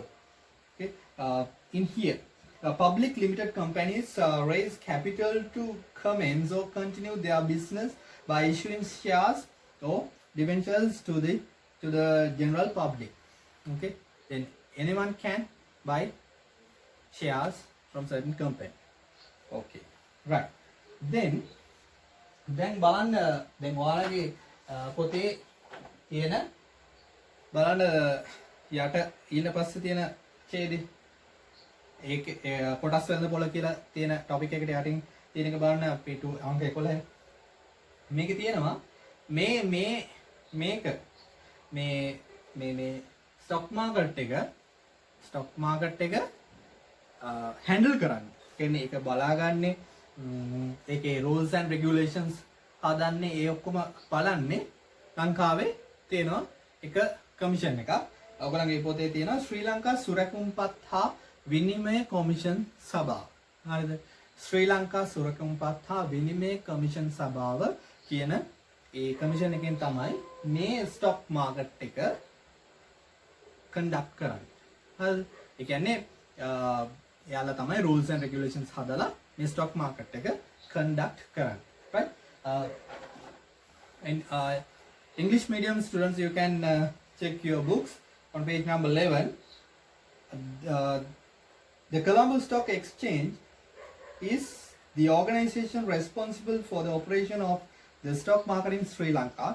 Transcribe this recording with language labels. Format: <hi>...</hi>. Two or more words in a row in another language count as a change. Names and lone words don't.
<en>Okay, in here public limited companies raise capital to commence or continue their business by issuing shares or debentures to the general public. Okay, then anyone can buy shares from certain company. Okay, right.</en> <si>Then බලන්න දැන් ඔයාලගේ පොතේ තියෙන බලන්න යට ඊට පස්සේ තියෙන ඡේදෙ ඒක කොටස් වෙනද පොළ කියලා තියෙන ටොපික් එකට යටින් තියෙන එක බලන්න අපි අංක 11 මේකේ තියෙනවා මේක මේ</si> <en>stock market</en> <si>එක හැන්ඩල් කරන්න. කියන්නේ ඒක බලාගන්නේ ඒකේ</si> <en>rules and regulations</en> <si>හදන්නේ ඒ ඔක්කොම බලන්නේ ලංකාවේ තියෙනවා එක කමිෂන් එකක්. ඔයගොල්ලන්ගේ පොතේ තියෙනවා ශ්‍රී ලංකා සුරැකුම්පත් හා විනිමය කොමිෂන් සභාව. හරිද? ශ්‍රී ලංකා සුරැකුම්පත් හා විනිමය කොමිෂන් සභාව කියන ඒ කමිෂන් එකෙන් තමයි මේ</si> <en>stock market</en> <si>එක කන්ඩක්ට් කරන්නේ. හරිද? ඒ කියන්නේ යාලා තමයි</si> <en>rules and regulations</en> <si>හදලා මේ</si> <en>stock market</en> <si>එක conduct කරන්නේ.</si> <en>Right? And English medium students, you can check your books on page number 11. The Colombo Stock Exchange is the organization responsible for the operation of the stock market in Sri Lanka.</en>